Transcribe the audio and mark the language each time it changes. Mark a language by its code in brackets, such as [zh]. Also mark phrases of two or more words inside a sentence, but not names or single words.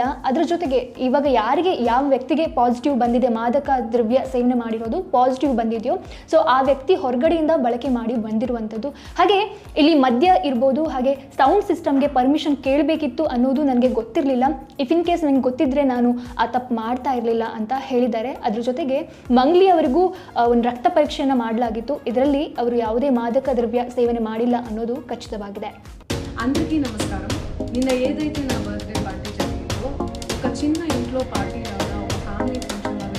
[kn] ಅದರ ಜೊತೆಗೆ ಇವಾಗ ಯಾರಿಗೆ ಯಾವ ವ್ಯಕ್ತಿಗೆ ಪಾಸಿಟಿವ್ ಬಂದಿದೆ, ಮಾದಕ ದ್ರವ್ಯ ಸೇವನೆ ಮಾಡಿರೋದು ಪಾಸಿಟಿವ್ ಬಂದಿದೆಯೋ, ಸೊ ಆ ವ್ಯಕ್ತಿ ಹೊರಗಡೆಯಿಂದ ಬಳಕೆ ಮಾಡಿ ಬಂದಿರುವಂಥದ್ದು. ಹಾಗೆ ಇಲ್ಲಿ ಮದ್ಯ ಇರ್ಬೋದು, ಹಾಗೆ [en] sound system [kn] ಪರ್ಮಿಷನ್ ಕೇಳಬೇಕಿತ್ತು ಅನ್ನೋದು ನನಗೆ ಗೊತ್ತಿರಲಿಲ್ಲ. [en] if in case [kn] ನನಗೆ ಗೊತ್ತಿದ್ರೆ ನಾನು ಆ ತಪ್ಪು ಮಾಡ್ತಾ ಇರಲಿಲ್ಲ ಅಂತ ಹೇಳಿದ್ದಾರೆ. ಅದ್ರ ಜೊತೆಗೆ ಮಂಗ್ಲಿ ಅವರಿಗೂ ಒಂದು ರಕ್ತ ಪರೀಕ್ಷೆಯನ್ನು ಮಾಡಲಾಗಿತ್ತು. ಇದರಲ್ಲಿ ಅವರು ಯಾವುದೇ [te] మాదక ద్రవ్య సేవన [kn] ಮಾಡಿಲ್ಲ ಅನ್ನೋದು ఖచ్చితವಾಗಿದೆ. [te] అందరికీ నమస్కారం. నిన్న ఏదైతే నా [en] birthday party [te] జరిగిందో ఒక చిన్న ఇంట్లో పార్టీ లాగా ఒక ఫ్యామిలీ